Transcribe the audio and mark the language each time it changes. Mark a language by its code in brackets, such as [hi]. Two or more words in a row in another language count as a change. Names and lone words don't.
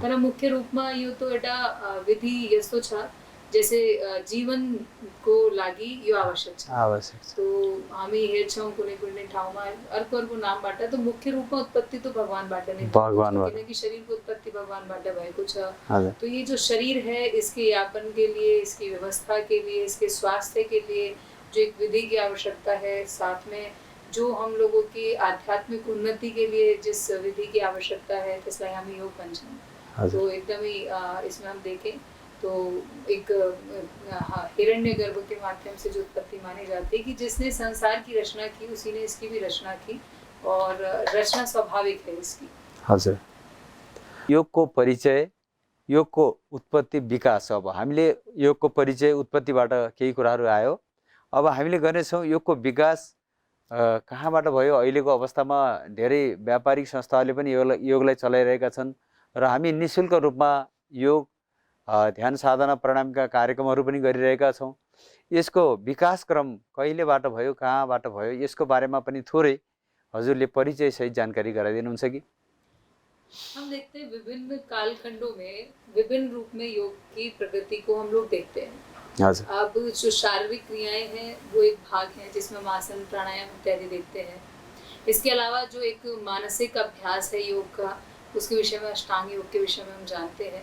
[ne] तर मुख्य रूपमा यो त एउटा विधि यस्तो छ जैसे जीवनको लागि यो आवश्यक छ। तो हामी हेर्छौँ कुनै ठाउँमा अर्को नामबाट, तो मुख्य रूपमा उत्पत्ति तो भगवानबाट नै, किनकि शरीरको उत्पत्ति भगवानबाट भएको छ। [hi] तो ये जो शरीर है, इसके यापन के लिए, इसकी व्यवस्था के लिए, इसके स्वास्थ्य के लिए जो एक विधि की आवश्यकता है, साथ में जो हम लोगों की आध्यात्मिक उन्नति के लिए जिस विधि की आवश्यकता है, [ne] त्यसलाई हामी योग भन्छौँ। [hi] तो एकदमै इसमें हम देखें तो एक हिरण्यगर्भ के माध्यम से जो उत्पत्ति मानी जाती है कि जिसने संसार की रचना की उसी ने इसकी भी रचना की, और रचना स्वाभाविक है इसकी। [ne] हजुर। योगको परिचय, योगको उत्पत्ति विकास। अब हामीले योगको परिचय उत्पत्तिबाट केही कुराहरू आयो। अब हामीले गर्नेछौँ योगको विकास कहाँबाट भयो। अहिलेको अवस्थामा धेरै व्यापारिक संस्थाहरूले पनि योगलाई चलाइरहेका छन् र हामी निःशुल्क रूपमा योग ध्यान साधना प्राणायामका कार्यक्रमहरू पनि गरिरहेका छौँ। यसको विकास क्रम कहिलेबाट भयो, कहाँबाट भयो, यसको बारेमा पनि थोरै हजुरले परिचय सहित जानकारी गराइदिनुहुन्छ कि? [hi] हम देखते हैं विभिन्न कालखंडों में विभिन्न रूप में योग की प्रगति को हम लोग देखते हैं। अब जो शारीरिक क्रियाएं हैं वो एक भाग है जिसमें हम आसन प्राणायाम इत्यादि देखते हैं। इसके अलावा जो एक मानसिक अभ्यास है योग का, उसके विषय में अष्टांग योग के विषय में हम जानते हैं।